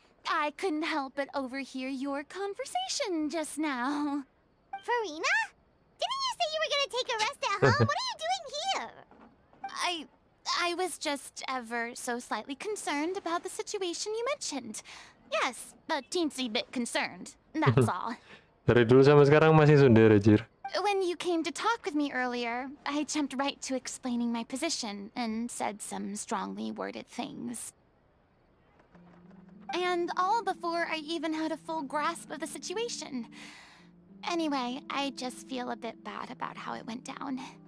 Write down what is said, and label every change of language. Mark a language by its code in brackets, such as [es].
[en] I couldn't help but overhear your conversation just now. Farina? Didn't you say you were gonna take a rest at home? What are you doing here? I was just ever so slightly concerned about the situation you mentioned. Yes, a teensy bit concerned. That's all. [id] Dari dulu sampai sekarang masih sundere, Jir. [en] When you came to talk with me earlier, I jumped right to explaining my position and said some strongly worded things. And all before I even had a full grasp of the situation. Anyway, I just feel a bit bad about how it went down.